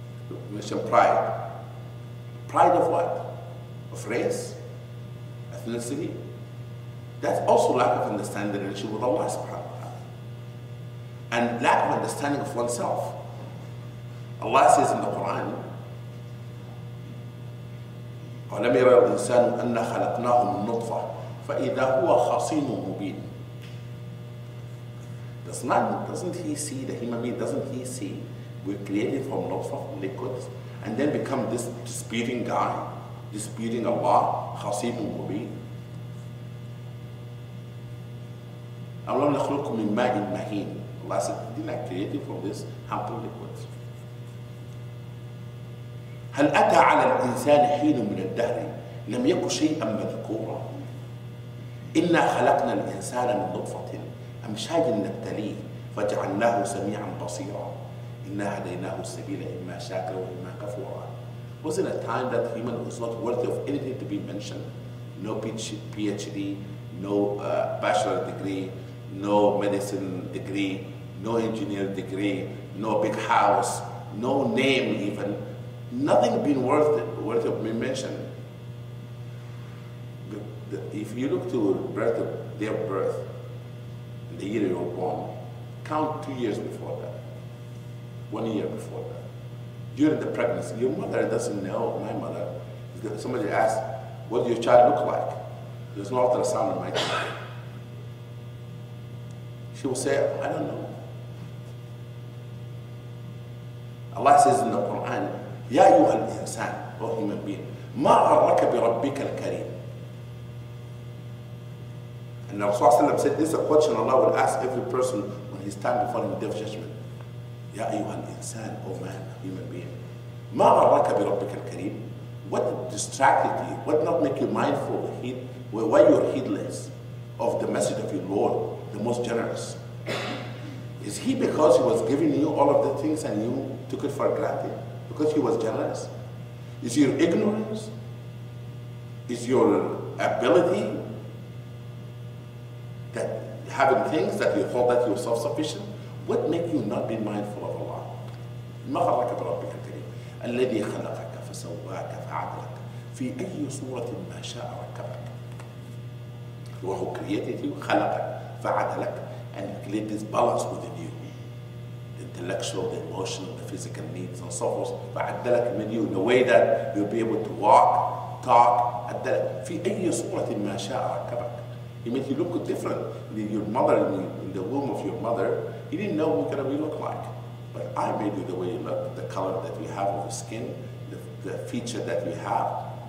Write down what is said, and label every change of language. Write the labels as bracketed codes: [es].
[en] You mentioned pride. Pride of what? Of race? Ethnicity? That's also lack of understanding the relationship with Allah subhanahu wa ta'ala. And lack of understanding of oneself. Allah says in the Quran, [ar] أَلَمْ يَرَ الْإِنسَانُ أَنَّا خَلَقْنَاهُ مِنْ نُطْفَةٍ فَإِذَا هُوَ خَصِيمٌ مُبِينٌ. [en] Doesn't he see, the human being, doesn't he see we're created from nutfah, liquids, and then become this disputing guy, disputing Allah, [ar] خَصِيمٌ مُبِينٌ. أَوْلَمْ نَخْلُقكُم مِّن مَّاءٍ مَّهِينٍ. [en] Allah said, didn't I create you from this harmful liquids? [ar] هل أتى على الإنسان حين من الدهر لم يكن شيئا مذكورا إنا خلقنا الإنسان من نطفة أمشاج نبتليه فجعلناه سميعا بصيرا إنا هديناه السبيل إما شاكرا وإما كفورا. [en] Was it a time that human was not worthy of anything to be mentioned? No PhD, no bachelor degree, no medicine degree, no engineer degree, no big house, no name even. Nothing being worthy of being mentioned. If you look to their birth, the year you were born, count 2 years before that, 1 year before that. During the pregnancy, your mother doesn't know, my mother. Somebody asked, what does your child look like? There's no ultrasound in my child. She will say, I don't know. Allah says in the Quran, [ar] يا أيها الإنسان, [en] O human being, [ar] ما غرك بربك الكريم. [en] And Rasulullah said, this is a question Allah will ask every person when he stands before him in the day of judgment. [ar] يا أيها الإنسان, [en] O man, human being, [ar] ما غرك بربك الكريم. [en] What distracted you? What not make you mindful? Why you're heedless of the message of your Lord, the most generous? Is he because he was giving you all of the things and you took it for granted? Because he was generous? Is your ignorance? Is your ability that having things that you thought that you were self-sufficient? What make you not be mindful of Allah? [ar] ما غرك بربك الكريم الذي خلقك فسواك فعدلك في أي صورة ما شاء ركبك. وهو [en] created you, [ar] خلقك فعدلك, [en] and he created this balance within you. Intellectual, the emotional, the physical needs, and so forth. فعدلك made you in a way that you'll be able to walk, talk. [ar] عدلك في أي صورة ما شاء ركبك. [en] He made you look different. Your mother, in the womb of your mother, he didn't know what you look like. But I made you the way you look, the color that you have of your skin, the feature that you have.